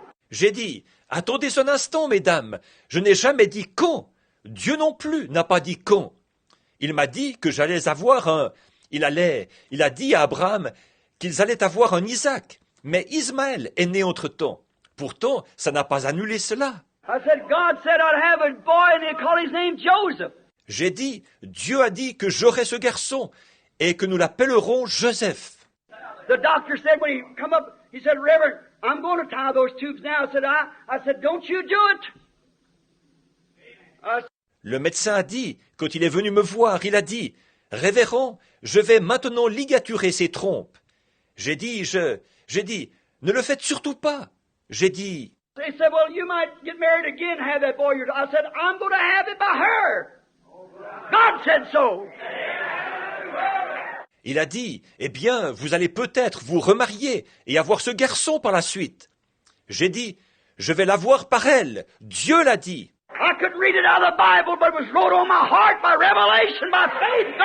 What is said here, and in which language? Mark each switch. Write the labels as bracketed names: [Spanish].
[French] J'ai dit, « Attendez un instant, mesdames, je n'ai jamais dit quand. Dieu non plus n'a pas dit quand. Il m'a dit que j'allais avoir un... Il a dit à Abraham qu'ils allaient avoir un Isaac, mais Ismaël est né entre-temps. Pourtant, ça n'a pas annulé cela. [English] I said, "God said I'd have a boy and he'd call his name Joseph." [French] J'ai dit, Dieu a dit que j'aurais ce garçon et que nous l'appellerons Joseph. [English] The doctor said when he come up, he said, "Reverend, I'm going to tie those tubes now." I said, "Don't you do it." [French] Le médecin a dit, quand il est venu me voir, il a dit, « Révérend, je vais maintenant ligaturer ces trompes. » J'ai dit, ne le faites surtout pas. J'ai dit, [English] They said, "Well, you might get married again and have that boy." I said, "I'm going to have it by her. God said so." [French] il a dit, « Eh bien, vous allez peut-être vous remarier et avoir ce garçon par la suite. » J'ai dit, « Je vais l'avoir par elle. Dieu l'a dit. » [English] I couldn't read it out of the Bible, but it was wrote on my heart by revelation, by faith.